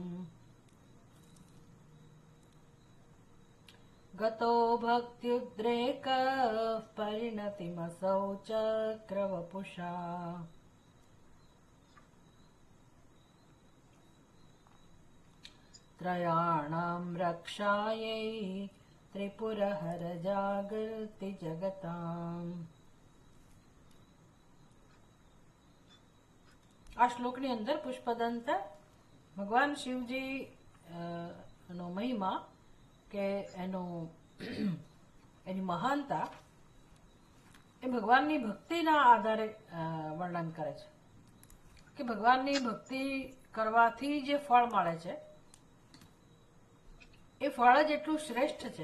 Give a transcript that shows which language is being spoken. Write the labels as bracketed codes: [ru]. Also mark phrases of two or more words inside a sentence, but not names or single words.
[sa] गतो भक्त्युद्रेकः परिणतिमसौ चक्रवपुषा त्रयाणां रक्षायै त्रिपुरहर जागर्ति जगताम्. [gu] આ શ્લોકની અંદર પુષ્પદંત ભગવાન શિવજી નો મહિમા કે એની મહાનતા એ ભગવાનની ભક્તિના આધારે વર્ણન કરે છે કે ભગવાનની ભક્તિ કરવાથી જે ફળ મળે છે એ ફળ જ એટલું શ્રેષ્ઠ છે.